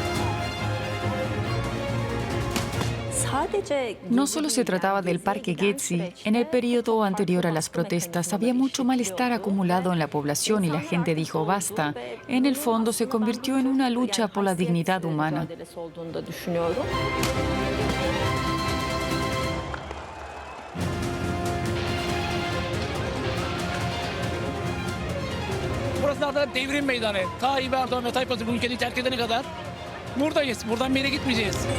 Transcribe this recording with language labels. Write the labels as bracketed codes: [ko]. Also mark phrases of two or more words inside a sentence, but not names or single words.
[es] No solo se trataba del Parque Gezi. En el periodo anterior a las protestas había mucho malestar acumulado en la población y la gente dijo basta. En el fondo se convirtió en una lucha por la dignidad humana. [tr] Burası zaten devrim meydanı. Tayyip Erdoğan ve Tayyip Erdoğan bu ülkeyi terk edene kadar buradayız. Buradan bir yere gitmeyeceğiz.